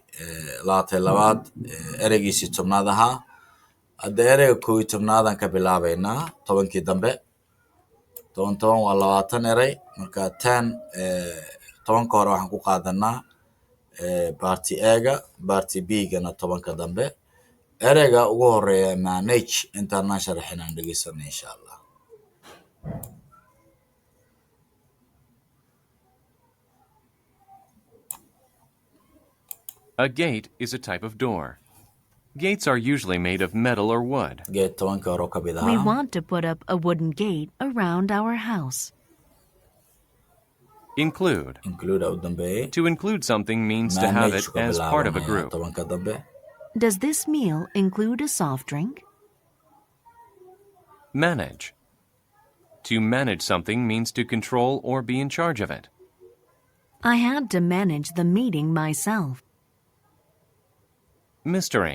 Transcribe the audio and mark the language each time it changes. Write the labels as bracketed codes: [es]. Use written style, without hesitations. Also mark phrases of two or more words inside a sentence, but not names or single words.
[so] 22 ereygiisii 10aad ahaa hadda ereyga 11aadaan ka bilaabaynaa 10kii dambe 10 waa 20 erey marka 10ka hore waxaan ku qaadanaa Party A-ga Party B-gana 10ka dambe ereyga ugu horeeya manage intaan sharaxinaan dhageysanay [ar] insha Allah [en] A gate is a type of door. Gates are usually made of metal or wood. [so] Gate 10ka hore ka mid [en] We [so] ahaa [en] want to put up a wooden gate around our house. Include. [so] include u dambeeyay [en] To include something means to have it as part of a group. [so] 10ka dambe [en] Does this meal include a soft drink? Manage. To manage something means to control or be in charge of it. I had to manage the meeting myself. Mystery.